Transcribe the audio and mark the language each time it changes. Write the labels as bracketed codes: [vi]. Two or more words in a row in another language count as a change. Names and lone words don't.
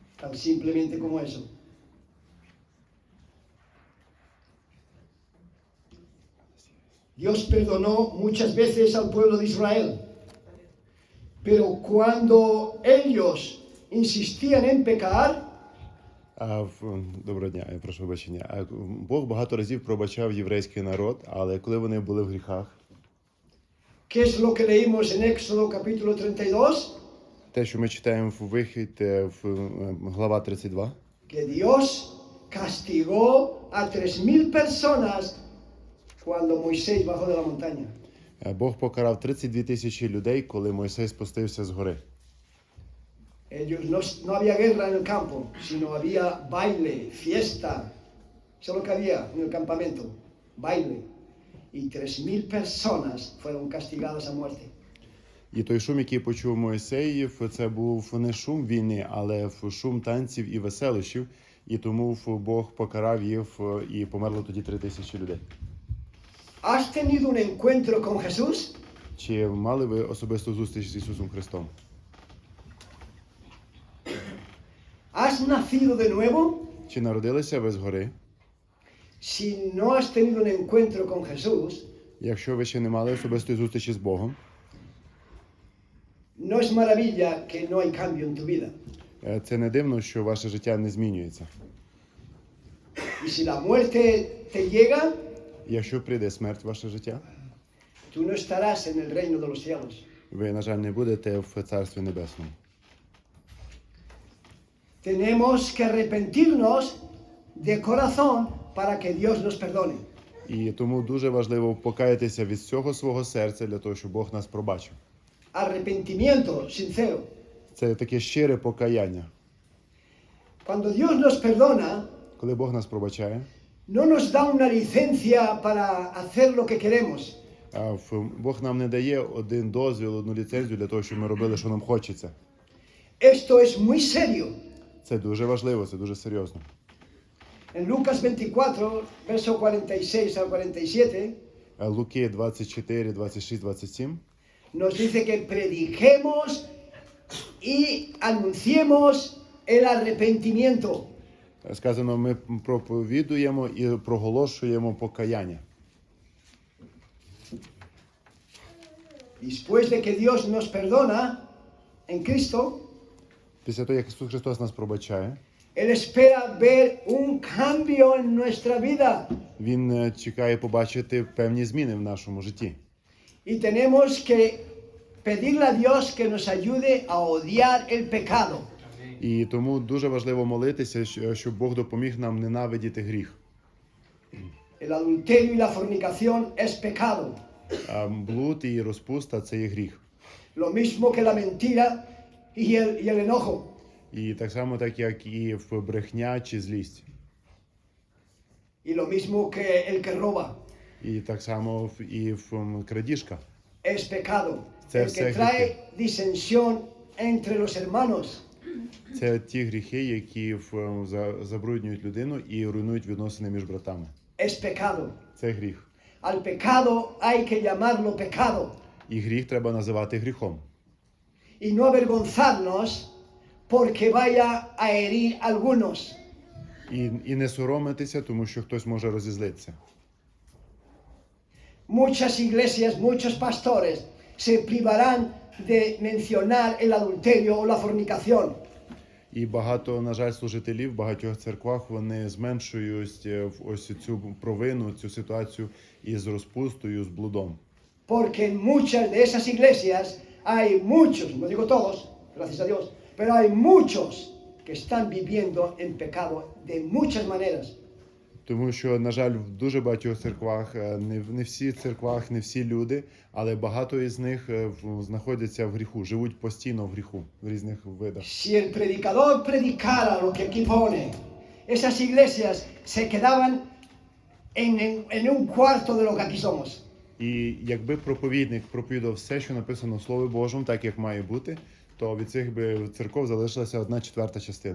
[es] Tan simplemente como eso. Dios perdonó muchas veces al pueblo de Israel. Pero cuando ellos insistían en pecar, [uk] Доброго дня, я прошу вибачення. Бог багато разів пробачав єврейський народ, але коли вони були в гріхах, [es] ¿qué es lo que leímos en Éxodo capítulo 32? [uk] те, що ми читаємо в Вихід, глава 32, [es] Que Dios castigó a 3.000 personas cuando Moisés bajó de la montaña. [uk] Бог покарав 32 тисячі людей, коли Мойсей спустився з гори. [es] Ellos no había guerra en el campo, sino había baile, fiesta. Eso es lo que había en el campamento, baile. Y 3.000 personas fueron castigadas a muerte. [uk] І той шум, який почув Мойсей, це був не шум війни, але шум танців і веселощів. І тому Бог покарав їх, і померло тоді 3 тисячі людей. [es] ¿Has tenido un encuentro con Jesús? [uk] Чи мали ви особисту зустріч з Ісусом Христом? [es] ¿Has nacido de nuevo? [uk] Чи народилися ви згори? [es] Si no has tenido un encuentro con Jesús, [uk] Якщо ви ще не мали особистої зустрічі з Богом, [es] no es maravilla que no hay cambio en tu vida. [uk] це не дивно, що ваше життя не змінюється. [es] Y si la muerte te llega, [uk] Якщо прийде смерть в ваше життя, [es] tú no estarás en el reino de los cielos. [uk] ви, на жаль, не будете в Царстві Небесному. [es] Tenemos que arrepentirnos de corazón para que Dios nos perdone. [uk] І тому дуже важливо покаятися від всього свого серця для того, щоб Бог нас пробачив. [es] Arrepentimiento sincero. [uk] Це таке щире покаяння. [es] Cuando Dios nos perdona, [uk] Коли Бог нас пробачає, [es] no nos da una licencia para hacer lo que queremos. [uk] Бог нам не дає один дозвіл, одну ліцензію для того, щоб ми робили, що нам хочеться. [es] Esto es muy serio. [uk] Це дуже важливо, це дуже серйозно. [es] En Lucas 24, verso 46 al 47, [uk] Луки 24, 26, 27 [es] nos dice que prediquemos y anunciemos el arrepentimiento. [uk] сказано, ми проповідуємо і проголошуємо покаяння. [es] Después de que Dios nos perdona en Cristo, [uk] Після того, як Ісус Христос нас пробачає, [es] Él espera ver un cambio en nuestra vida. [uk] Він чекає побачити певні зміни в нашому житті. [es] Y tenemos que pedirle a Dios que nos ayude a odiar el pecado. [uk] І тому дуже важливо молитися, щоб Бог допоміг нам ненавидіти гріх. [es] El adulterio y la fornicación es pecado. [uk] Блуд і розпуста – це є гріх. [es] Lo mismo que la mentira y el enojo. [uk] І так само, так як і в брехня чи злість. [es] Y lo mismo que el que roba. [uk] І так само і в крадіжка. [es] Es pecado. [uk] Це [es] El [uk] все [es] que trae [uk] гріхи. [es] disensión entre los hermanos. [uk] Це ті гріхи, які забруднюють людину і руйнують відносини між братами. [es] Es pecado. [uk] Це гріх. [es] Al pecado hay que llamarlo pecado. [uk] І гріх треба називати гріхом. [es] Y no avergonzarnos porque vaya a herir a algunos. [uk] І не соромитися, тому що хтось може розізлитися. [es] Muchas iglesias, muchos pastores se privarán de mencionar el adulterio o la fornicación. [uk] І багато, на жаль, служителів в багатьох церквах, вони зменшують ось цю провину, цю ситуацію із розпустою, з блудом. [es] Porque en muchas de esas iglesias hay muchos, no digo todos, gracias a Dios, pero hay muchos que están viviendo en pecado de muchas maneras. [uk] Тому що, на жаль, в дуже багатьох церквах, не всі церквах, не всі люди, але багато із них знаходяться в гріху, живуть постійно в гріху, в різних видах. [es] Si el predicador predicara lo que aquí pone, esas iglesias se quedaban en un cuarto de lo que aquí somos. [uk] І якби проповідник проповідав все, що написано в Слові Божому, так як має бути, то від цих би церков залишилася 1/4 частина.